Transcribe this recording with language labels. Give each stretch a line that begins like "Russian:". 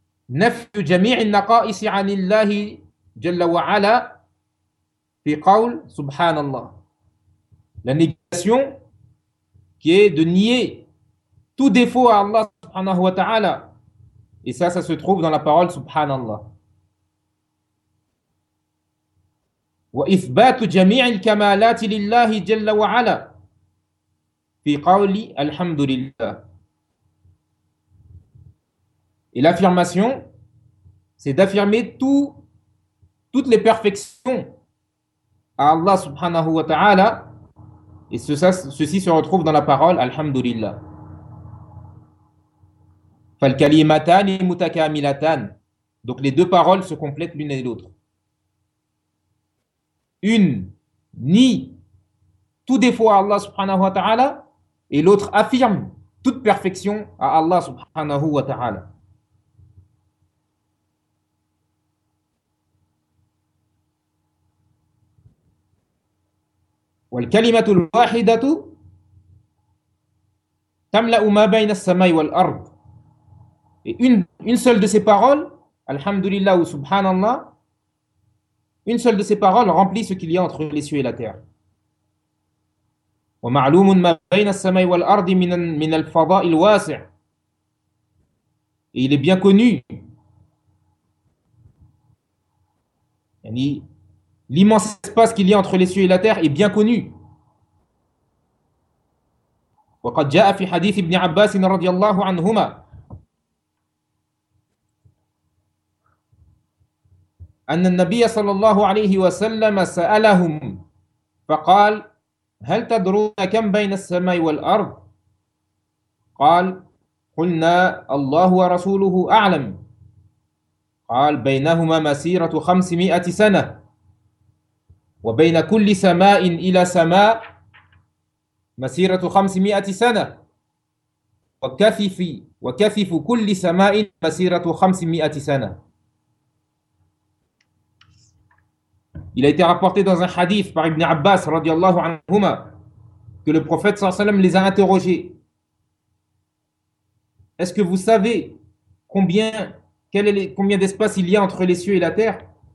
Arabic: نَفْيُ جَمِيعِ النَّقَائِسِ عَنِ اللَّهِ جَلَّ وَعَلَى في قول سبحان الله.
French: La négation qui est de nier tout défaut à Allah subhanahu wa ta'ala. Et ça se trouve dans la parole سبحان الله.
Arabic: وإثبات جميع الكمالات لله جل وعلا في قول الحمد لله.
French: Et l'affirmation, c'est d'affirmer toutes les perfections à Allah subhanahu wa ta'ala, et ceci se retrouve dans la parole Alhamdulillah.
Arabic: Fal kalimatan mutakamilatan.
French: Donc les deux paroles se complètent l'une et l'autre. Une nie tout défaut à Allah subhanahu wa ta'ala, et l'autre affirme toute perfection à Allah subhanahu wa ta'ala.
Arabic: والكلمة الواحدة تملأ ما بين السماء والأرض.
French: Et une seule de ces paroles, Alhamdulillah ou Subhanallah, Une seule de ces paroles remplit ce qu'il y a entre les cieux et la terre.
Arabic: ومعلوم ما بين السماء والأرض من الفضاء الواسع.
French: Et il est bien connu. L'immense espace qu'il y a entre les cieux et la terre est bien connu.
Arabic: وقد جاء في حديث ابن عباس رضي الله عنهما. أن النبي صلى الله عليه وسلم سألهم فقال هل تدرون كم بين السماء والأرض؟ قال قلنا الله ورسوله أعلم قال بينهما مسيرة 500 سنة وبين كل سماء إلى سماء مسيرة 500 سنة وكثف كل سماء مسيرة 500 سنة.
French: Il a été rapporté dans un hadith par Ibn Abbas radiallahu anhuma que le prophète sallallahu alayhi wa sallam les a interrogés. Est-ce que vous savez combien d'espace il y a entre les cieux et la terre?